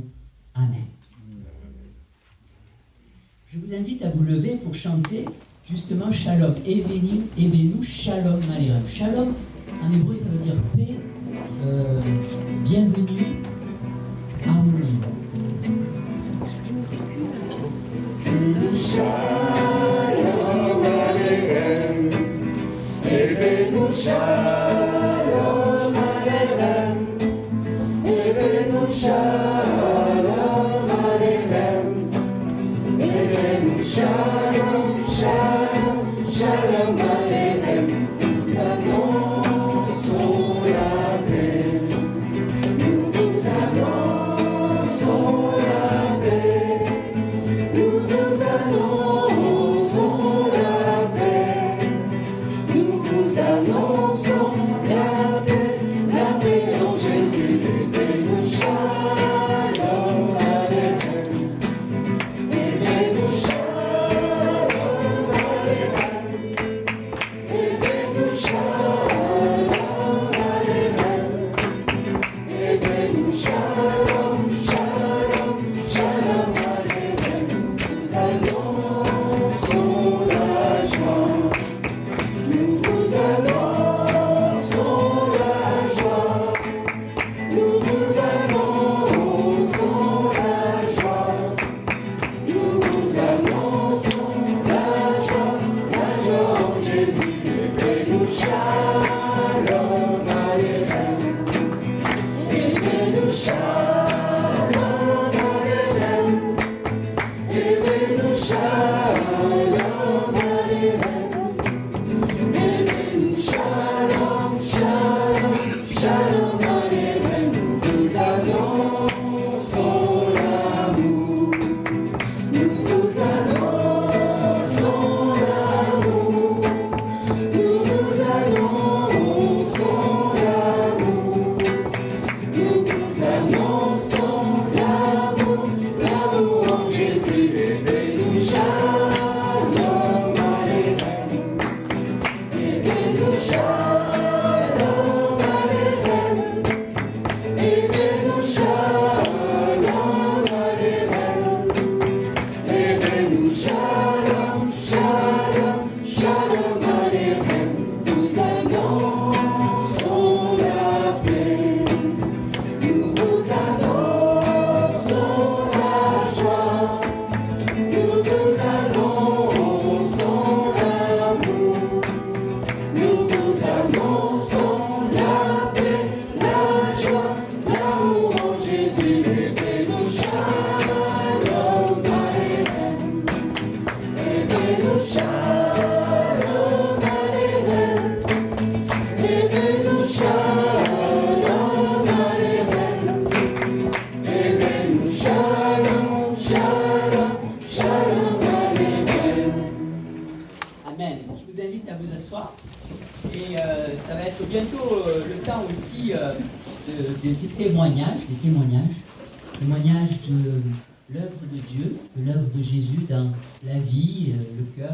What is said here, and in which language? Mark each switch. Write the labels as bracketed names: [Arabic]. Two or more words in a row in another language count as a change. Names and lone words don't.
[French] Amen. Je vous invite à vous lever pour chanter justement Shalom. [Hebrew] הבאנו שלום עליכם. [French] Shalom, en hébreu, ça veut dire paix, bienvenue, harmonie. [Hebrew] שלום עליכם. הבאנו שלום עליכם. הבאנו שלום עליכם. הבאנו שלום, שלום, שלום עליכם. [French] Nous annonçons la paix. Nous vous annonçons la paix. Nous vous annonçons la paix. Nous vous annonçons la paix en Jésus. [Hebrew] הבאנו שלום עליכם. הבאנו שלום עליכם. הבאנו שלום עליכם. הבאנו שלום, שלום, שלום עליכם. [French] Nous annonçons la joie. Nous vous annonçons la joie. Nous vous annonçons la joie. Nous vous annonçons la joie en Jésus. [Hebrew] הבאנו שלום עליכם. הבאנו שלום עליכם. הבאנו שלום עליכם. הבאנו שלום, שלום, שלום עליכם. [French] Nous annonçons l'amour. Nous vous annonçons l'amour. Nous vous annonçons l'amour. Nous vous annonçons l'amour, l'amour en Jésus. [Hebrew] הבאנו שלום עליכם. הבאנו שלום עליכם. הבאנו שלום עליכם. הבאנו שלום, שלום, שלום עליכם. [French] Nous annonçons la paix. Nous vous annonçons la joie. Nous vous annonçons l'amour. Nous vous annonçons la paix, la joie, l'amour en Jésus. [Hebrew] הבאנו שלום עליכם. הבאנו שלום עליכם. הבאנו שלום עליכם. הבאנו שלום, שלום, שלום עליכם. [French] Amen. Je vous invite à vous asseoir. Et ça va être bientôt le temps aussi des témoignages, témoignages de l'œuvre de Dieu, de l'œuvre de Jésus dans la vie, le cœur.